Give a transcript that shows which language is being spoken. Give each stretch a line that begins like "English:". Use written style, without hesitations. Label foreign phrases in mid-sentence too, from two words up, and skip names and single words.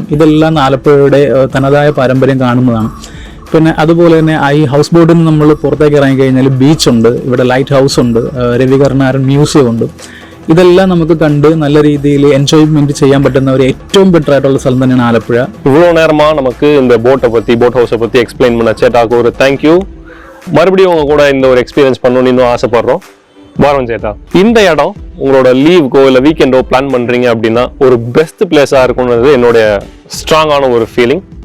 Malayalam: ഇതെല്ലാം ആലപ്പുഴയുടെ തനതായ പാരമ്പര്യം കാണുന്നതാണ്. പിന്നെ അതുപോലെ തന്നെ ഈ ഹൗസ് ബോട്ടിൽ നിന്ന് നമ്മൾ പുറത്തേക്ക് ഇറങ്ങിക്കഴിഞ്ഞാൽ ബീച്ചുണ്ട്, ഇവിടെ
English: light house
Malayalam: ഉണ്ട്, രവി കരുണാകരൻ മ്യൂസിയം ഉണ്ട്. ഇതെല്ലാം നമുക്ക് കണ്ട് നല്ല രീതിയിൽ എൻജോയ്മെന്റ് ചെയ്യാൻ പറ്റുന്ന ഒരു ഏറ്റവും ബെറ്റർ ആയിട്ടുള്ള സ്ഥലം തന്നെയാണ് ആലപ്പുഴ.
Tamil: இவ்வளோ நேரமா நமக்கு இந்த
English: boat house
Tamil: பத்தி எக்ஸ்பிளைன் பண்ண சேட்டாக்கு ஒரு தேங்க்யூ. மறுபடியும் உங்க கூட இந்த ஒரு எக்ஸ்பீரியன்ஸ் பண்ணணும்னு இன்னும் ஆசைப்படுறோம். வரோம் சேட்டா. இந்த இடம் உங்களோட லீவுக்கோ இல்லை வீக்கெண்டோ பிளான் பண்றீங்க அப்படின்னா ஒரு
English: best place
Tamil: இருக்கும்ன்றது என்னுடைய ஸ்ட்ராங்கான ஒரு ஃபீலிங்.